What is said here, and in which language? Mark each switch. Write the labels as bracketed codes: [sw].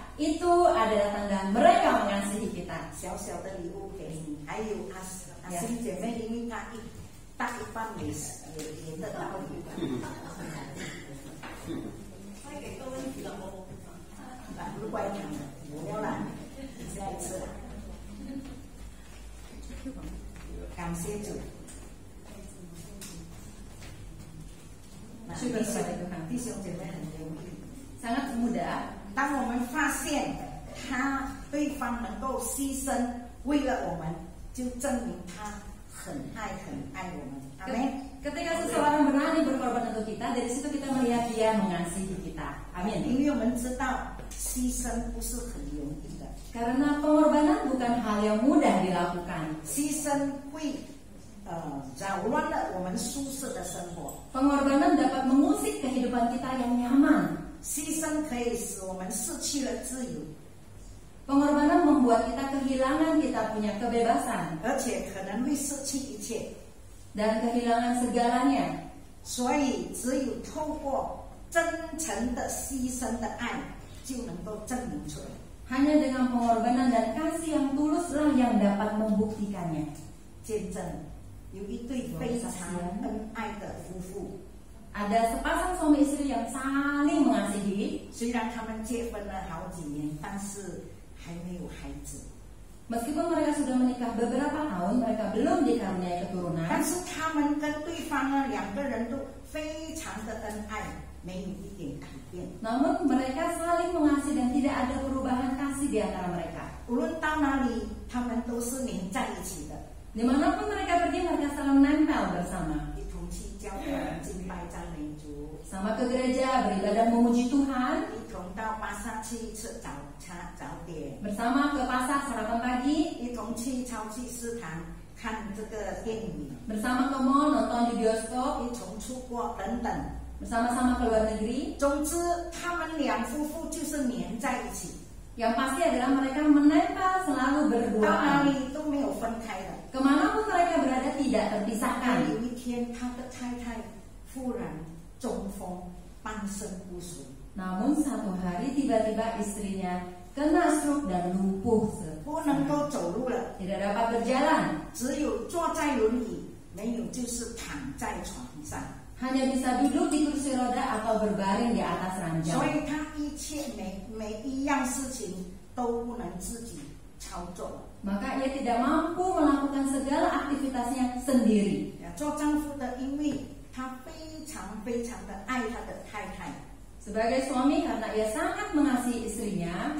[id] Itu adalah tanda mereka mengasihi kita. [zh] 小小的礼物给你，还有阿欣姐妹，因为她大一半也得到礼物。他给个问题了，我不知道。不是怪他们，我要啦，下一次啦。感谢主。 [id] Syukur kepada Tuhan. [zh] 弟兄姐妹很容易。 [id] Sangat mudah. [zh] 当我们发现对方能够牺牲为了我们，就证明他很爱我们。阿门。 [id] Ketika seseorang berani berkorban untuk kita, dari situ kita melihat dia mengasihi kita. [zh] 因 [id] Amin. [zh] 为我们知道牺牲不是很容易的， [id] Karena pengorbanan bukan hal yang mudah dilakukan. [zh] 牺牲会扰乱了我们舒适的生活。 [id] Pengorbanan dapat mengusik kehidupan kita yang nyaman. [zh] 牺牲可以使我们失去了自由， [id] Pengorbanan membuat kita kehilangan kita punya kebebasan [zh] 而且可能会失去一切。 [id] dan kehilangan segalanya. [zh] 所以只有透过真诚的牺牲的爱，就能够证明出来。 [id] Hanya dengan pengorbanan dan kasih yang tuluslah yang dapat membuktikannya. [zh] 见证有一对非常恩爱的夫妇， [id] Ada sepasang suami istri yang saling mengasihi. [zh] 虽然他们结婚了好几年，但是还没有孩子。 [id] Meskipun mereka sudah menikah beberapa tahun, mereka belum dikaruniai keturunan. [zh] 但是他们跟对方呢，两个人都非常的恩爱，没有一点改变。 [id] Namun mereka saling mengasihi dan tidak ada perubahan kasih di antara mereka. [zh] 无论到哪里，他们都是连在一起的， [id] Dimanapun mereka pergi, mereka selalu nempel bersama. [zh] 一同去教会敬拜赞美主， [id] Sama ke gereja, beribadah memuji Tuhan. [zh] 一同到巴萨去吃早点， [id] Bersama ke pasar sarapan pagi. [zh] 一同去超级市场看这个电影， [id] Bersama ke mall, nonton di bioskop. [zh] 一同出国等等。 [id] Bersama-sama ke luar negeri. [zh] 总之，他们两夫妇就是黏在一起， [id] Yang pasti adalah mereka menempel selalu [zh] 到哪里都没有分开的。 [id] Kemanapun mereka berada tidak [zh] 但 [id] terpisahkan. [zh] 有一天，他的太太忽然中风，半身不遂。 [id] Namun satu hari tiba-tiba istrinya kena stroke dan lumpuh, [zh] 不能够走路了， [id] tidak dapat berjalan, [zh] 只有坐在轮椅，没有就是躺在床上。 [id] hanya bisa duduk di kursi roda atau berbaring di atas [zh] 所 [id] ranjang. [zh] 以他一切每一样事情都不能自己操作。 [id] Maka ia tidak mampu melakukan segala aktivitasnya sendiri. [zh] 做丈夫的，因为他非常非常的爱他的太太， [id] Sebagai suami karena ia sangat mengasihi istrinya,